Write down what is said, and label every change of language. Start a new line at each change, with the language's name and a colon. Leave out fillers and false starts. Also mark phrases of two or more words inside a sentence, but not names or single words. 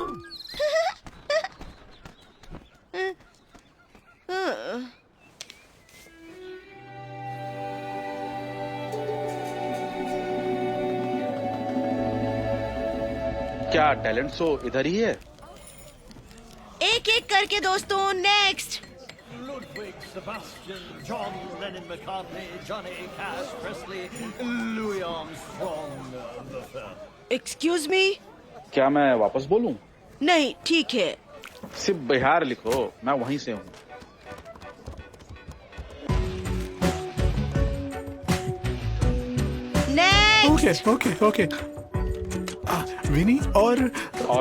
Hindi: क्या टैलेंट शो इधर ही है? एक एक करके दोस्तों, नेक्स्ट। Ludwig, Sebastian, John Lennon, McCartney, Johnny Cash, Presley, Louis Armstrong.
English: excuse me?
Hindi: क्या मैं वापस बोलूं? नहीं, ठीक है। सिर्फ बिहार लिखो, मैं वहीं से हूँ। नेक्स्ट। ओके ओके ओके। विनी और